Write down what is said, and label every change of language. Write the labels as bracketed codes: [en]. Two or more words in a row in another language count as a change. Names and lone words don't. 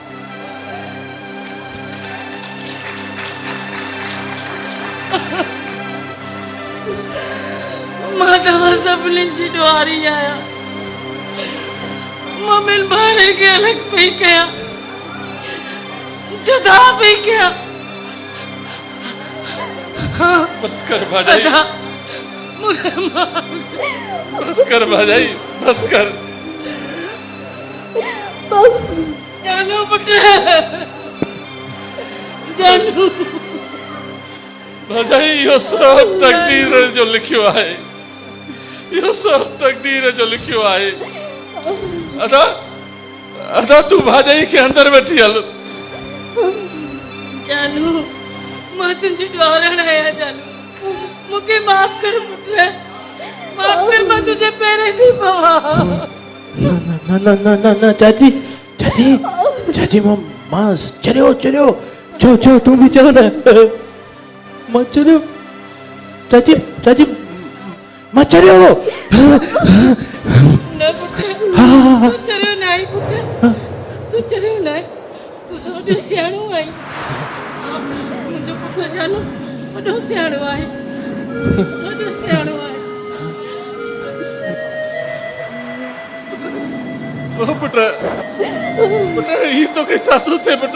[sd] मां तव्हां सभिनी जी ॾुआरी आहियां। मां ॿिनि ॿारनि खे अलॻि पई कयां, जुदा पई कयां। बस कर भाजाई, बस कर भाजाई, बस कर। जानू पुट, जानू भाजाई इहो सब तकदीर जो लिखियो आहे, इहो सब तकदीर जो लिखियो आहे। अदा अदा तू भाजाई खे अंदर वठी हल। जानू मां तुंहिंजी ॾोहरण आहियां। जानू मूंखे माफ़ कर पुट, माफ़ कर। मां तुंहिंजे पेरे थी पवां। न न न न न चाची चाची चाची मां चलियो चलियो चो चो [hi] तू भी चलो ना। [sd] मां चलियो चाची चाची मां चलियो। न पुट तू चलियो न आई पुट, तू चलियो न आई। तू तो वॾो सियाणो आई। मुंहिंजो पुट जानू वॾो सियाणो आहे, वॾो सियाणो आहे। [hi] ओ पुट पुट ही तो के साथ थे पुट।